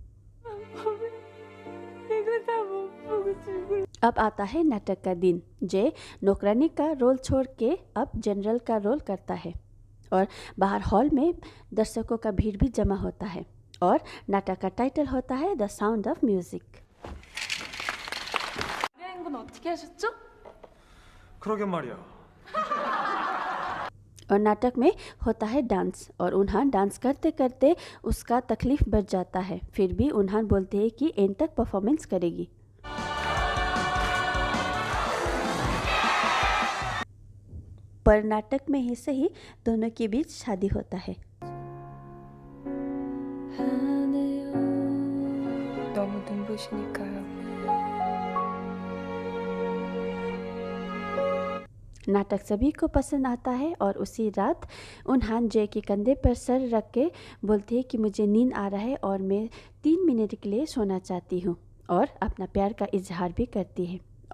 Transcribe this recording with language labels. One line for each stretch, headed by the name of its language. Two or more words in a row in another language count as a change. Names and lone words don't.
Hindi: अब आता है नाटक का दिन। जय नौकरानी का रोल छोड़ के अब जनरल का रोल करता है और बाहर हॉल में दर्शकों का भीड़ भी जमा होता है और नाटक का टाइटल होता है द साउंड ऑफ म्यूजिक।
Korean: 여행은 어떻게 하셨죠? 그러게 말이야.
Hindi: और नाटक में होता है डांस और उन्हान डांस करते करते उसका तकलीफ बढ़ जाता है। फिर भी उन्हान बोलते हैं कि एंड तक परफॉर्मेंस करेगी। पर नाटक में ही सही दोनों के बीच शादी होता है।
Korean: 너무 눈부시니까요.
Hindi: नाटक सभी को पसंद आता है और उसी रात उन्हान जय के कंधे पर सर रख के बोलती है कि मुझे नींद आ रहा है और मैं 3 मिनट के लिए सोना चाहती हूँ और अपना प्यार का इजहार भी करती है।